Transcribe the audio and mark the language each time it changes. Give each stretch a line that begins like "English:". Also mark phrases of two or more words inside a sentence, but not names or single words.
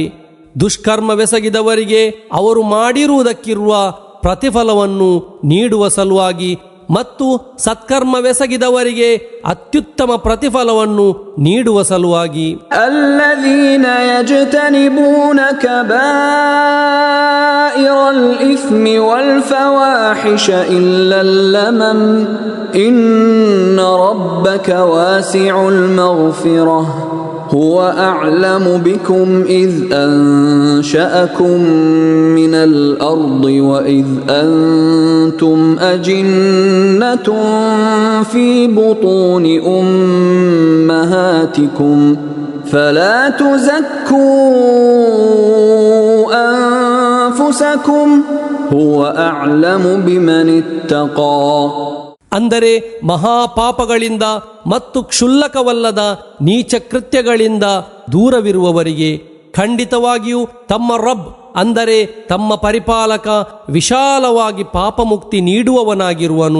Kannada: ದುಷ್ಕರ್ಮವೆಸಗಿದವರಿಗೆ ಅವರು ಮಾಡಿರುವುದಕ್ಕಿರುವ ಪ್ರತಿಫಲವನ್ನು ನೀಡುವ ಸಲುವಾಗಿ ಮತ್ತು ಸತ್ಕರ್ಮವೆಸಗಿದವರಿಗೆ ಅತ್ಯುತ್ತಮ ಪ್ರತಿಫಲವನ್ನು ನೀಡುವ ಸಲುವಾಗಿ.
Arabic: الذين يجتنبون كبائر الإثم والفواحش إلا اللمم إن ربك واسع المغفرة هو أعلم بكم إذ أنشأكم من الأرض وإذ أنتم أجنة في بطون أمهاتكم فلا تزكوا أنفسكم هو أعلم بمن اتقى.
Kannada: ಅಂದರೆ ಮಹಾಪಾಪಗಳಿಂದ ಮತ್ತು ಕ್ಷುಲ್ಲಕವಲ್ಲದ ನೀಚ ಕೃತ್ಯಗಳಿಂದ ದೂರವಿರುವವರಿಗೆ ಖಂಡಿತವಾಗಿಯೂ ತಮ್ಮ ರಬ್ ಅಂದರೆ ತಮ್ಮ ಪರಿಪಾಲಕ ವಿಶಾಲವಾಗಿ ಪಾಪಮುಕ್ತಿ ನೀಡುವವನಾಗಿರುವನು.